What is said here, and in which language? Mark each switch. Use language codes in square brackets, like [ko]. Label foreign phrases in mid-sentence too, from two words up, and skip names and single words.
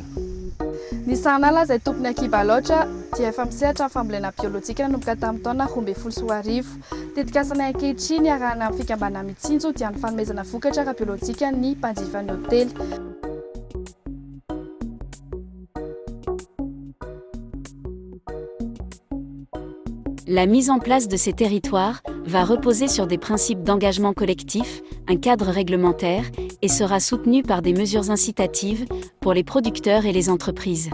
[mg] Ny sahanala izay tompony Akiba Lodge dia efa misehatra amin'ny fambolena biolojika nanomboka tamin'ny taona 2014. Dedikasany ankehitriny arahana amin'ny fikambana mitsinjo dia ny fanomezana vokatra ara-biolojika ny mpanjifan'ny hôtely. [fr] La mise en place de ces territoires va reposer sur des principes d'engagement collectif, un cadre réglementaire, et sera soutenue par des mesures incitatives pour les producteurs et les entreprises.